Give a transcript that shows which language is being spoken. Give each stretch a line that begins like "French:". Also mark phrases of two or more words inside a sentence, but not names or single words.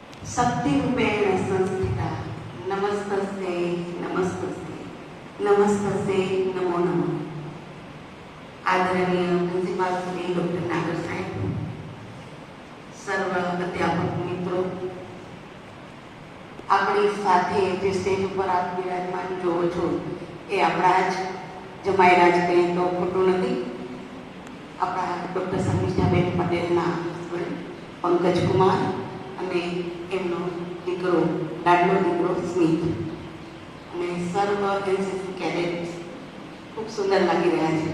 Sanskrit: शक्तिरूपेण संस्थिता नमस्तस्ते नमस्तस्ते नमस्तस्ते नमो नमः।
Gujarati: આદરણીય પ્રિંસિપાલ શ્રી ડૉક્ટર નાગર સાહેબ, સર્વ અધ્યાપક મિત્રોં, આપણી સાથે જે સ્ટેજ ઉપર આપ વિરાજમાન જોવો છો એ આપણા જ જમાયરા જ કંઈ તો ખોટું નથી. આપણા ડૉક્ટર શર્મિષ્ઠાબેન પટેલના હસબન્ડ પંકજકુમાર અને એમનો દીકરો લાડલો દીકરો સ્મિત અને સર્વ એનસીસી કેડેટ્સ ખૂબ સુંદર લાગી રહ્યા છે.